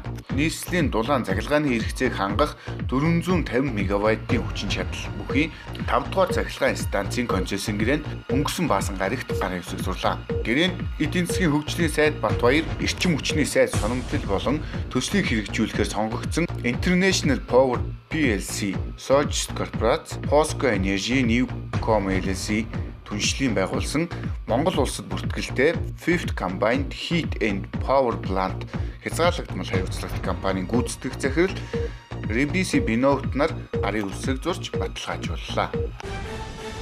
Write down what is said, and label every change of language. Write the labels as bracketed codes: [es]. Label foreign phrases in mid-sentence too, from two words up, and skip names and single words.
[mn] Нийслэлийн дулаан цахилгааны хэрэгцээг хангах 450 мегаваттын хүчин чадал бүхий 5 дугаар цахилгаан станцын концессийн гэрээнд өнгөрсөн баасан гарагт гарын үсэг сурлаа. Гэрээнд эдийн засгийн хөгжлийн сайд Батбаяр, эрчим хүчний сайд Сономтол болон төслийг хэрэгжүүлэхээр сонгогдсон International Power PLC, Sojst Corporation, POSCO Energy, Newcom LLC түншлэн байгуулсан Монгол улсад бүртгэлтэй Fifth Combined Heat and Power Plant хязгаарлагдмал хариуцлагатай компанийн гүйцэтгэх захирал Rebisi Binot нар гарын үсэг зурж баталгаажууллаа.